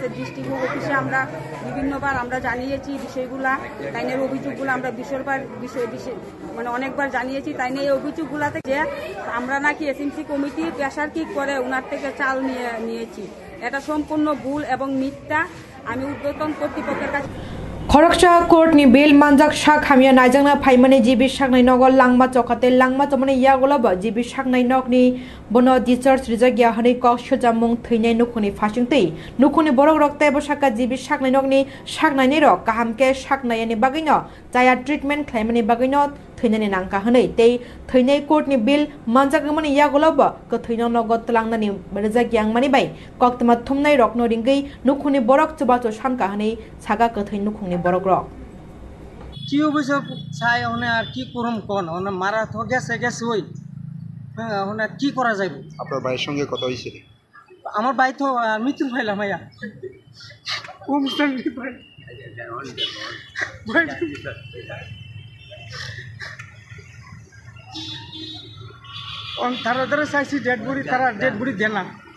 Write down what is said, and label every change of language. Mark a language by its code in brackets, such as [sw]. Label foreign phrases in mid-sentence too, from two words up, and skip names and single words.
[bn] ডিস্ট্রিক্ট অফিসে আমরা বিভিন্নবার আমরা জানিয়েছি বিষয়গুলা, তাই নিয়ে অভিযোগগুলো আমরা মানে অনেকবার জানিয়েছি। তাই নিয়ে এই অভিযোগগুলাতে যে আমরা নাকি এসএমসি কমিটি প্রেসার কিক করে উনার থেকে চাল নিয়েছি, এটা সম্পূর্ণ ভুল এবং মিথ্যা। আমি ঊর্ধ্বতন কর্তৃপক্ষের কাছে [brx] खरकसा कोर्टनि बेल मानजाक शाक हामिया नायजांना फाइमानि जिबि शाकनाय नगल लांमा चौखाते लांमा चमने यागोलाब जिबि शाकनाय नगनि बनो डिचार्ज रिजागिया हनै कक सजामुं थैनाय नुखुनि फासिंतै नुखुनि बरक रक्ते बसाका जिबि शाकनाय नगनि शाकनायनि रक काहामके शाकनायनि बागैनो जाया ट्रिटमेन्ट खालामनायनि बागैनो थैनायनि नांका हनै तै थैनाय कोर्टनि बेल मानजागमनि यागोलाब गथैनो नगद लांनानि रिजागियां मानि बाय कक्तमा थुमनाय रकनो रिंगै नुखुनि बरक चबाचो सामका हनै सागा गथै नुखुनि बरक रक [bn] কি অবশ্য চাই ওনে আর কি করুম কোন ওনে মারা তো গেছে হই ওনে কি করা যাইব। আপনার ভাইয়ের সঙ্গে কথা হয়েছিল? আমার ভাই তো মৃত্যু হইলাম ভাইয়া তারা ধরে চাইছি [en] dead body, [bn] তারা [en] dead body [bn] দেন না।